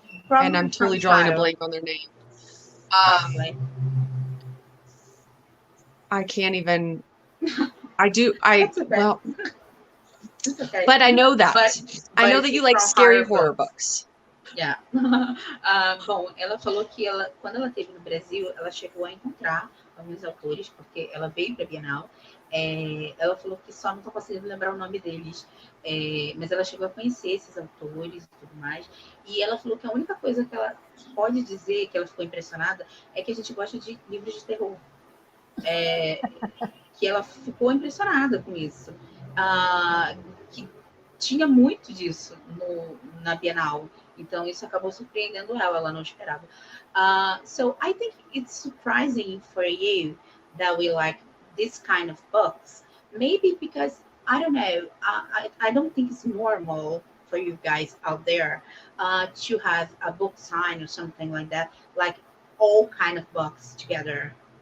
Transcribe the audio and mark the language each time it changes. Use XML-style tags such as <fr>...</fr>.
<en>And I'm totally drawing a blank on their name. I can't even. Well, okay. But I know that. I know that you like scary horror books. Yeah.</en> <pt>Bom, ela falou que quando ela esteve no Brasil, ela chegou a encontrar alguns autores, porque ela veio para a Bienal. Ela falou que só não está conseguindo lembrar o nome deles, mas ela chegou a conhecer esses autores e tudo mais. E ela falou que a única coisa que ela pode dizer que ela ficou impressionada é que a gente gosta de livros de terror. Que ela ficou impressionada com isso. Que tinha muito disso na Bienal. Então, isso acabou surpreendendo ela não esperava.</pt> <en>So, I think it's surprising for you that we like this kind of books. Maybe because, I don't know, I don't think it's normal for you guys out there to have a book sign or something like that, like all kind of books together.</en>